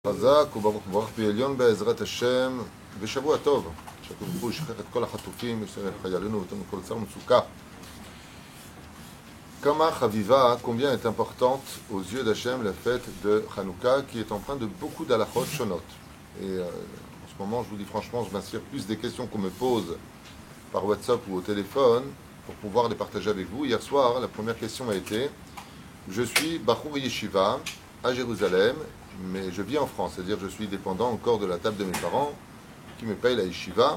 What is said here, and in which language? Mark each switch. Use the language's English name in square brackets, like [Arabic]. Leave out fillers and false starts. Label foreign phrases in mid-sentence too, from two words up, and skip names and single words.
[Hebrew] חזק וברוך מברך בעליון בעזרת השם ושבוע טוב. שהקדוש ברוך הוא ישחרר את כל החטופים, ישחרר את חיילינו ואותנו מכל צער ומצוקה. כמה חביבה, [French] combien est importante aux yeux d'Hachem la fête de Hanouka qui est empreinte de beaucoup d' [Hebrew] הלכות שונות. [French] Et en ce moment, je vous dis franchement, je m'inspire plus des questions qu'on me pose par WhatsApp ou au téléphone pour pouvoir les partager avec vous. Hier soir, la première question a été: je suis [Hebrew] בחור ישיבה [French] à Jérusalem, mais je vis en France, c'est-à-dire je suis dépendant encore de la table de mes parents qui me payent la Yeshiva.